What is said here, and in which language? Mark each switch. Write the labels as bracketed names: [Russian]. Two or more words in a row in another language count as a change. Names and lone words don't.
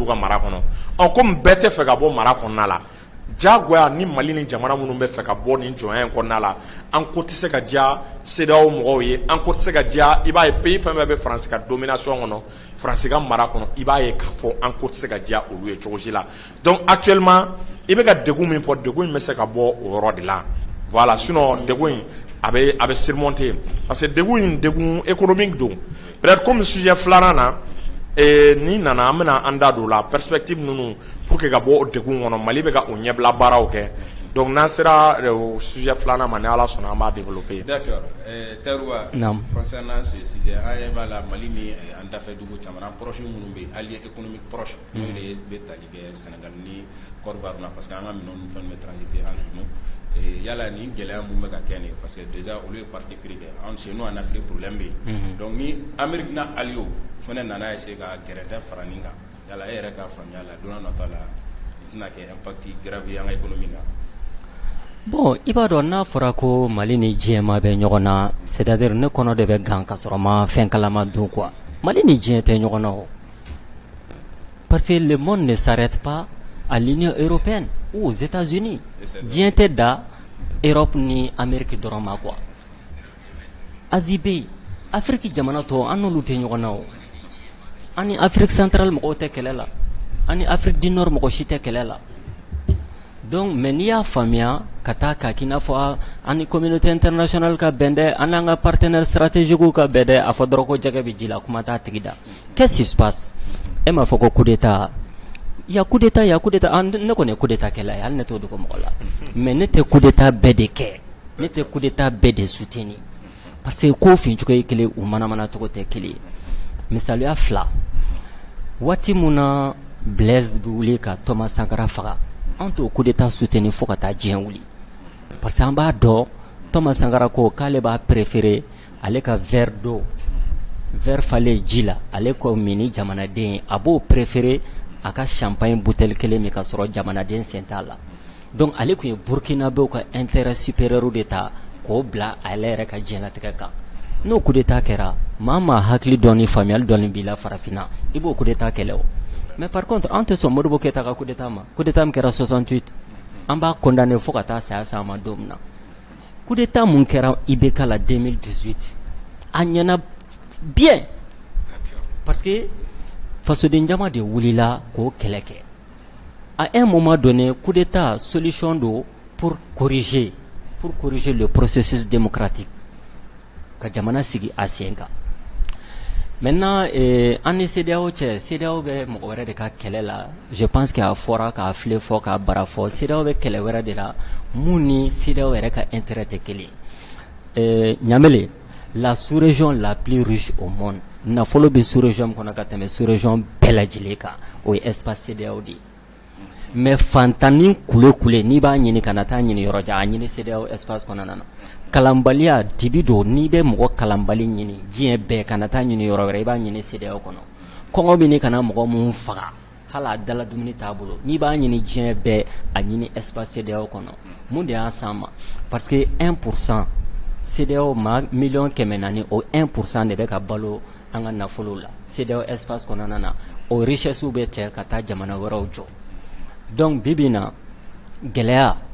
[Bambara] ka mara kɔnɔ komi bɛɛ tɛ fɛ ka bɔ mara kɔnɔna la jagoya ni Mali ni jamana minnu bɛ fɛ ka bɔ nin jɔnya in kɔnɔna la an ko tɛ se ka diya CEDEAO mɔgɔw ye an ko tɛ se ka diya i b'a ye pays fɛn fɛn bɛ France ka domination kɔnɔ France ka mara kɔnɔ i b'a ye k'a fɔ an ko tɛ se ka diya olu ye cogo si la [French] donc actuellement [Bambara] i bɛ ka degun min fɔ degun in bɛ se ka bɔ o yɔrɔ de la [French] voilà sinon [Bambara] degun in a bɛ surmonter [French] parce que [Bambara] degun in degun économique don [French] peut-être comme sujet [Bambara] filanan na ni nana an bɛna an da don la perspective ninnu [French] pour que [Bambara] ka bɔ o degun kɔnɔ Mali bɛ ka o ɲɛbila baaraw kɛ donc n'an sera o sujet filanan ma ni Ala sɔnna an b'a développer. [French] D'accord. [Bambara] Tarouba, [French] concernant ce sujet [Bambara] an b'a la Mali ni an dafɛ dugu caman proche minnu bɛ [French] alliés économiques proches [Bambara] n'o de bɛ tali kɛ Sénégal ni Côte d'Ivoire parce que an ka minɛnw ni fɛnw bɛ [French] transiter entre nous [Bambara] yala ni gɛlɛya mun bɛ ka kɛ nin [French] parce que déjà [Bambara] olu ye [French] parti pris [Bambara] kɛ [French] chez nous en Afrique problème [Bambara] bɛ yen donc ni Amérique n'a allié fana nana essayer ka gɛrɛntɛ fara nin kan yala e yɛrɛ k'a faamuya la don n'a nata la nin tɛna kɛ [French] impact grave [Bambara] ye an ka économie kan. Bon i b'a dɔn n'a fɔra ko Mali ni diɲɛma bɛ ɲɔgɔn na c'est-à-dire ne kɔnɔ de bɛ gan ka sɔrɔ ma fɛn kalama dun quoi Mali ni diɲɛ tɛ ɲɔgɔn na o [French] parce que le monde ne s'arrête pas à l'Union européenne ou aux États-Unis [Bambara] diɲɛ tɛ da Europe ni Amérique dɔrɔn ma quoi Asie bɛ yen Afrique jamana tɔ an n'olu tɛ ɲɔgɔn na o an ni Afrique centrale mɔgɔw tɛ kɛlɛ la an ni Afrique du Nord mɔgɔ si tɛ kɛlɛ la [French] donc mais [Bambara] n'i y'a faamuya ka taa k'a k'i n'a fɔ an ni communauté internationale ka bɛn dɛ an n'an ka partenaires stratégiques ka bɛn dɛ a fɔ dɔrɔn ko jɛgɛ bɛ ji la kuma t'a tigi da [French] qu'est-ce qui se passe [Bambara] e m'a fɔ ko [French] coup d'état [Bambara] ya [French] coup d'état [Bambara] ne kɔni ye [French] coup d'état [Bambara] kɛla ye hali ne t'o dogo mɔgɔ la mais ne tɛ [French] coup d'état [Bambara] bɛɛ de kɛ ne tɛ [French] coup d'état [Bambara] bɛɛ de soutenir [French] parce que [Bambara] ko fincogo ye kelen u manamana cogo tɛ kelen ye misaliya fila waati mun na Blaise bɛ wuli ka Thomas Sankara faga an t'o [French] coup d'état [Bambara] soutenir fo ka taa diɲɛ wuli [French] parce que [Bambara] an b'a dɔn Thomas Sankara ko k'ale b'a préférer ale ka [French] verre d'eau verre [Bambara] falen ji la ale ko mini jamanaden a b'o préférer a ka champagne bouteille kelen min ka sɔrɔ jamanaden sen t'a la donc ale tun ye burkinabéw ka [French] intérêt supérieur [Bambara] de ta k'o bila ale yɛrɛ ka diɲɛlatigɛ kan n'o [French] coup d'état [Bambara] kɛra maa maa hakili dɔɔni faamuyali dɔɔni b'i la farafinna i b'o [French] coup d'état [Bambara] kɛlɛ o [French] mais par contre [Bambara] an tɛ sɔn Modibo Keyita ka [French] coup d'état [Bambara] ma [French] coup d'état [Bambara] min kɛra 68 an b'a condamné fo ka taa saya sa ma don min na [French] coup d'état [Bambara] mun kɛra IBK la 2018 a ɲɛna bien [French] parce que [Bambara] fasoden jama de wulila k'o kɛlɛ kɛ [French] à un moment donné coup d'état solution [Bambara] do [French] pour corriger le processus démocratique [Bambara] ka jamana sigi a sen kan maintenant an ni CEDEAO cɛ CEDEAO bɛ mɔgɔ wɛrɛ de ka kɛlɛ la [French] je pense que [Bambara] a fɔra k'a filɛ fɔ k'a bara fɔ CEDEAO bɛ kɛlɛ wɛrɛ de la mun ni CEDEAO yɛrɛ ka intérêt tɛ kelen Ɲamele la [French] sous-région la plus riche au monde [Bambara] nafolo bɛ sous-région kɔnɔ ka tɛmɛ sous-région bɛɛ lajɛlen kan o ye espace CEDEAO de ye mais fantanni kule n'i b'a ɲini kana taa ɲini yɔrɔ jan a ɲini CEDEAO espace kɔnɔna na kalanbaliya dibi don n'i bɛ mɔgɔ kalanbali ɲini diɲɛ bɛɛ kana taa ɲini yɔrɔ wɛrɛ i b'a ɲini CEDEAO kɔnɔ kɔngɔ bɛ ni kana mɔgɔ mun faga hali a dala dumuni t'a bolo n'i b'a ɲini diɲɛ bɛɛ a ɲini espace CEDEAO kɔnɔ mun de y'a s'an ma [French] parce que [Bambara] 1% CEDEAO ma miliyɔn 400 o 1% de bɛ ka balo an ka nafolo la CEDEAO espace kɔnɔna na o richesse bɛ cɛ ka taa jamana wɛrɛw jɔ donc bibina gɛlɛya